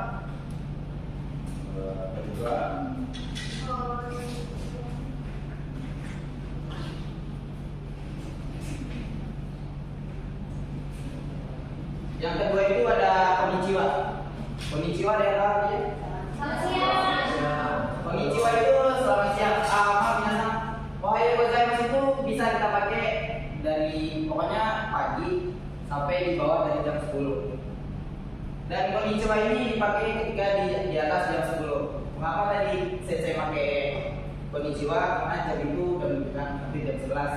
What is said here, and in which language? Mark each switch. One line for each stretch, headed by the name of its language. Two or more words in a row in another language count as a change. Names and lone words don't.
Indonesian: Yang kedua itu ada Konnichiwa. Konnichiwa ada apa lagi? Selamat siang. Konnichiwa itu selamat siang. Minasan.
Japanese: おはようございます
Indonesian: itu bisa kita pakai dari pokoknya pagi sampai di bawah dari jam 10. Dan konnichiwa ini dipakai ketika di atas jam 10. Mengapa tadi sensei pakai konnichiwa karena jam itu udah menunjukkan hampir jam 11.